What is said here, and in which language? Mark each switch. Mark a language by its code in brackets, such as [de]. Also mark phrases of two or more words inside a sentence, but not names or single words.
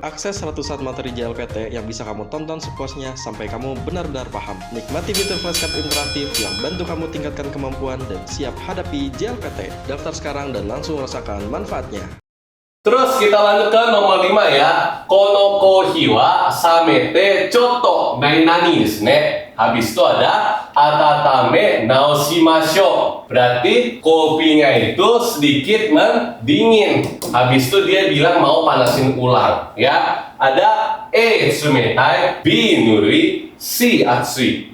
[id] Akses ratusan materi JLPT yang bisa kamu tonton sepuasnya sampai kamu benar-benar paham. Nikmati fitur flashcard interaktif yang bantu kamu tingkatkan kemampuan dan siap hadapi JLPT. Daftar sekarang dan langsung rasakan manfaatnya. Terus kita lanjut ke nomor 5 ya. [ja] このコーヒーは冷めてちょっと何ですね. [id] Habis itu ada [ja] 温め直しましょう. [id] Berarti kopinya itu sedikit mendingin. Habis itu dia bilang mau panasin ulang ya. Ada A tsumetai, B nurui, C atsui.